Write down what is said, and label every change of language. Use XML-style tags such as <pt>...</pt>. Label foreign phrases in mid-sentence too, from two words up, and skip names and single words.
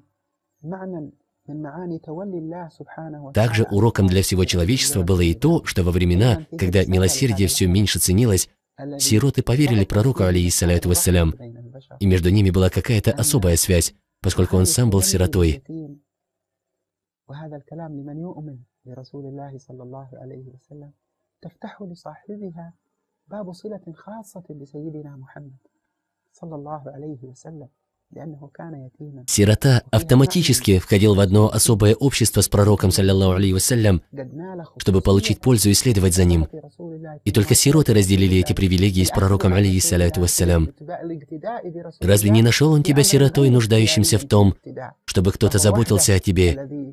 <ru>Также уроком для всего человечества было и то, что во времена, когда милосердие все меньше ценилось, сироты поверили пророку,</ru> <ar>عليه الصلاة والسلام,</ar> <ru>и между ними была какая-то особая связь, поскольку он сам был сиротой.</ru> <ar>لرسول الله صلى الله عليه وسلم تفتح لصاحبها باب صلة خاصة بسيدنا محمد صلى الله عليه وسلم لأنه كان يتيما.</ar> <ru>Сирота автоматически входил в одно особое общество с пророком,</ru> <ar>صلى الله عليه وسلم,</ar> <ru>чтобы получить пользу и следовать за ним. И только сироты разделили эти привилегии с пророком,</ru> <ar>عليه الصلاة والسلام.</ar> <ru>Разве не нашел он тебя сиротой, нуждающимся в том, чтобы кто-то заботился о тебе?</ru>